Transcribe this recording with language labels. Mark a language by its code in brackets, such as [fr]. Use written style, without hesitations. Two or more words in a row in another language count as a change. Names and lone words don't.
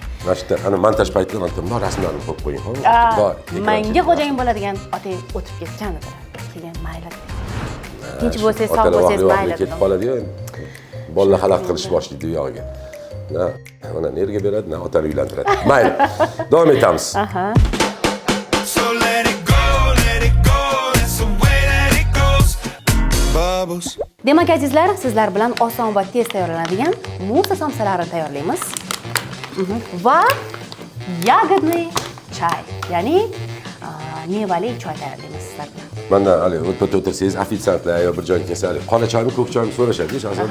[uz] Mana shu ana montaj paytida men rasmlarni qo'yib qo'ying, xo'p? Menga xo'jayin bo'ladigan otang o'tib ketgan dedilar. Keyin mayli. tinch bo'lsangiz, sog' bo'lsangiz mayli. ketib qoladi-yu. Bolalar xalaqit qilish boshlaydi u yog'iga. Na, mana nerga beradi, na otani uylantiradi. Mayli. Davom etamiz. Aha. [en] So let it go, that's the way that it goes. Bubbles. [uz] Demak, azizlar, sizlar bilan oson va tez tayyorlanadigan musa somsalarini tayyorlaymiz. Va yagodniy choy, ya'ni mevali choy tayyorlaymiz sizlar bilan. Mana hali o'tirsangiz, ofitsiantlar yo bir joyga kelsangiz, qora choymi, ko'k choymi so'rashadi-ku, shahzoda.